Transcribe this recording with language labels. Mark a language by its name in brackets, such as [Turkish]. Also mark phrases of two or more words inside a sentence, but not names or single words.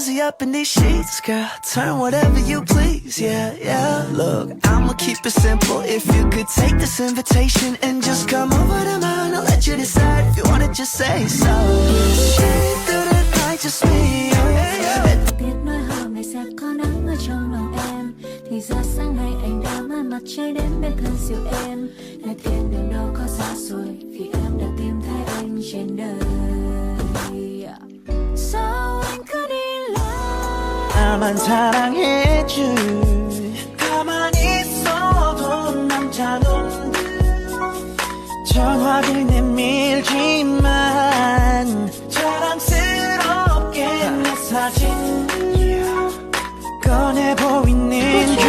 [English] up in these sheets, girl. Turn whatever you please, yeah, yeah. Look, I'ma keep it simple. If you could take this invitation and just come over to mine, I'll let you decide. If you wanna just say so. Stay through the night, just me and you. [Vietnamese] Biết nói hôm nay sẽ có nắng ở trong lòng em, thì ra sáng nay anh đã mang mặt trời đến bên thân dịu em. Nơi thiên đường đâu có xa xôi, vì em đã tìm thấy anh trên đời. Sao anh cứ đi lại? [Korean] 나만 사랑해줄. 가만히 있어도 남자놈들 전화를 내밀지만 자랑스럽게 내 사진 꺼내 보이네.